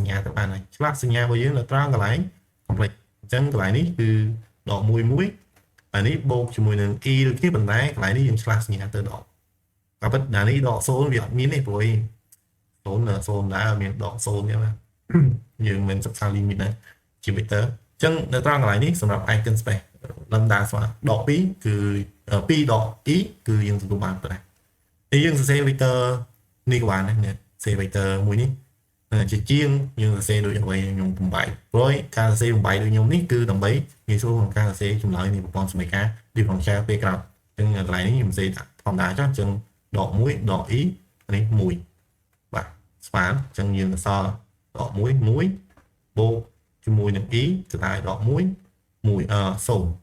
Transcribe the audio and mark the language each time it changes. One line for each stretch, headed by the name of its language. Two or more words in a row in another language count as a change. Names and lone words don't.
Khmer: ញ្ញាទៅបានហើយឆ្លាស់សញ្ញារបស់យើងនៅត្រង់កន្លែង complex អញ្ចឹងកន្លែងនេះគឺដក1 1អានេះបូកជាមួយនឹង e ដូចគ្នាប៉ុន្តែកន្លែងនេះយើងឆ្លាស់សញ្ញាទៅដកក៏ពិតដល់នេះដក0វាអត់ មានទេព្រោះ0ដែរមានដក0ទេបាទយើងមិនសិក្សា limit ដែរជា vector អញ្ចឹងនៅត្រង់កន្លែងនេះសម្រាប់
English: icon space lambda
Khmer: ស្មើដក2គឺ2ដ ក e គឺយើងទទួលបានប៉ុណ្ណេះហើយយើងសរសេរ vector នេះក៏បានដែរសរសេរ vector មួយនេះជាជាងយើងសរសេរដូចអ្វីខ្ញុំបំបែកព្រោះការសរសេរបំបែកដូចខ្ញុំនេះគឺដើម្បីងាយស្រួលក្នុងការសរសេរចម្លើយនៃប្រព័ន្ធសមីការ differential ពេលក្រោយអញ្ចឹងកន្លែងនេះខ្ញុំសរសេរធម្មតាចុះអញ្ចឹងដក1ដក e នេះ1បាទស្មើអញ្ចឹងយើងសល់ដក1 1បូកជាមួយនឹង e គឺតែដក1 0បាទអូ